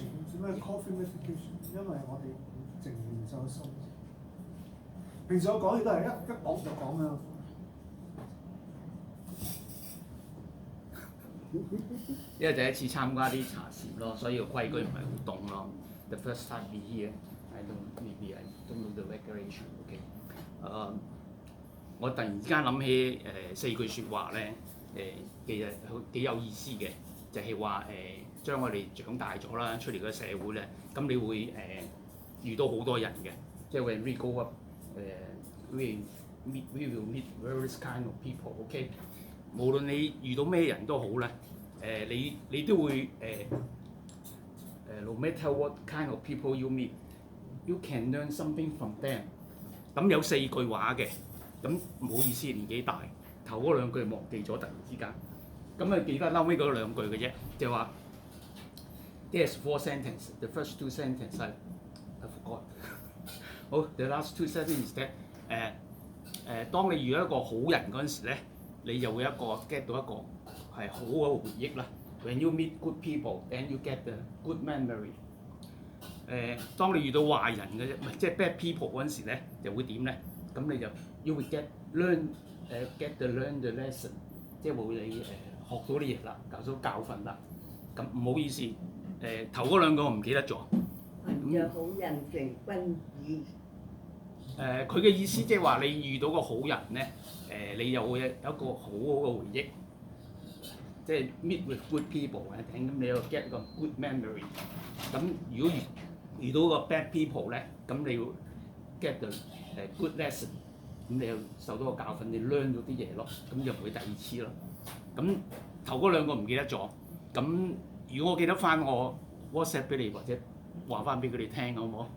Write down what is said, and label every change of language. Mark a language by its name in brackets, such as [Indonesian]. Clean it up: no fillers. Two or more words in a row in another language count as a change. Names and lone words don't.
[Cantonese] 點解 [English] coffee meditation？ [Cantonese] 因為我哋靜練咗心。平時我講嘢都係一講就講啦。因為第一次參加啲茶禪咯，所以個規矩唔係好懂咯。 [English] The first time be here, I don't know the regulation. [Cantonese] OK，我突然之間諗起4句説話咧，其實幾有意思嘅，就係話將我哋長大咗啦，出嚟個社會咧，咁你會遇到好多人嘅，即係 [English] when we grow up，we will meet various kind of people。 [Cantonese] OK， 無論你遇到咩人都好咧，你都會 [English] no matter what kind of people you meet, you can learn something from them。 [Cantonese] 咁有4句話嘅。咁唔好意思，年紀大，頭嗰2句忘記咗，突然之間。咁啊記得嬲尾嗰2句嘅啫，就話 [English] There's 4 sentences. The first 2 sentences I forgot. [Cantonese] 好 ， [English] the last 2 sentences that [Cantonese] 當你遇到一個好人嗰陣時咧，你就會get 到一個係好嘅回憶啦。 [English] When you meet good people, then you get the good memory。 [Cantonese] 當你遇到壞人嘅啫，唔係即係 [English] bad people [Cantonese] 嗰陣時咧，就會點咧？ [English] 咁你就 you will learn the lesson， [Cantonese] 即係會你學到啲嘢啦，教訓啦。咁唔好意思，頭嗰2個我唔記得咗，有好人成君子。佢嘅意思即係話你遇到個好人咧，你又會有一個好好嘅回憶，即係 [English] meet with good people [Cantonese] 咧，咁你又 get 個 [English] good memory。 [Cantonese] 咁如果遇到個 [English] bad people [Cantonese] 咧，咁你要 get 個 [English] good lesson， [Cantonese] 咁你又受到個教訓，你 learn 咗啲嘢咯，咁就唔會第二次咯。咁頭嗰兩個唔記得咗，咁如果我記得翻，我 WhatsApp 俾你或者話翻俾佢哋聽，好唔好？